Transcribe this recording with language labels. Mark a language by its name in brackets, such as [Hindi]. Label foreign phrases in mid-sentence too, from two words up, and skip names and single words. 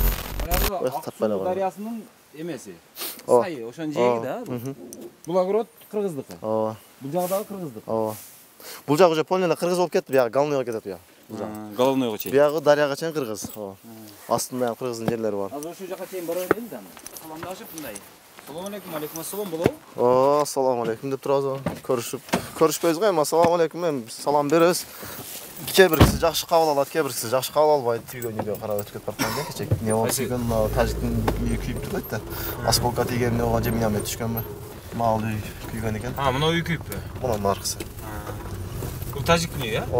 [Kyrgyz] Аксу дарыясынын эмеси. Сайы, ошонун жээги да. Бул огород кыргыздыкы. Ооба. Бул жагы дагы кыргыздык. Ооба. Бул жак [Russian] уже полный [Kyrgyz] кыргыз болуп кетти, бияга головнойго кетет бияга. Бул жак. Головнойго чейин. Биягы дарыяга чейин кыргыз. Ооба. Астында кыргыздын жерлери бар. Азыр ошол жака чейин бара берели да. Саламдашып мындай. [Uzbek] Assalomu alaykum, alaykum assalom болобу? О, assalomu alaykum [Kyrgyz] деп турабыз. Көрүшпөйбүз го эми [Uzbek] assalomu alaykum [Kyrgyz] эми салам беребиз. Кээ бир киши жакшы кабыл алат, кээ бир киши жакшы кабыл албайт. Түйгөн үйгө карап өтүп кетип бараткан да кечек. Не болуп түйгөн мына тажиктин үйү күйүп турат да. Осколка тийген ого же миномет түшкөнбү? Мал үй күйгөн экен. Мына үй күйүппү? Мунун аркысы. Бул тажиктин үйү, э?